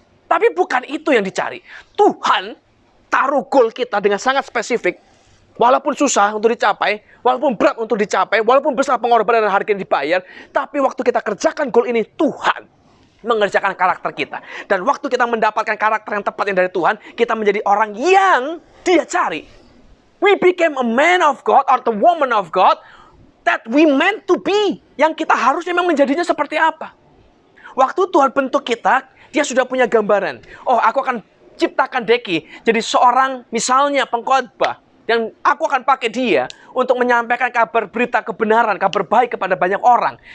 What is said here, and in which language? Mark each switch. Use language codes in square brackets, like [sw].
[id] Tapi bukan itu yang dicari. Tuhan taruh goal kita dengan sangat spesifik. Walaupun susah untuk dicapai, walaupun berat untuk dicapai, walaupun besar pengorbanan dan harga yang dibayar, tapi waktu kita kerjakan goal ini, Tuhan mengerjakan karakter kita. Dan waktu kita mendapatkan karakter yang tepat yang dari Tuhan, kita menjadi orang yang Dia cari. [en] We became a man of God or the woman of God that we meant to be. [id] Yang kita harus memang menjadinya seperti apa. Waktu Tuhan bentuk kita, Dia sudah punya gambaran. Oh, aku akan ciptakan Deki jadi seorang misalnya pengkhotbah yang aku akan pakai dia untuk menyampaikan kabar berita kebenaran, kabar baik kepada banyak orang.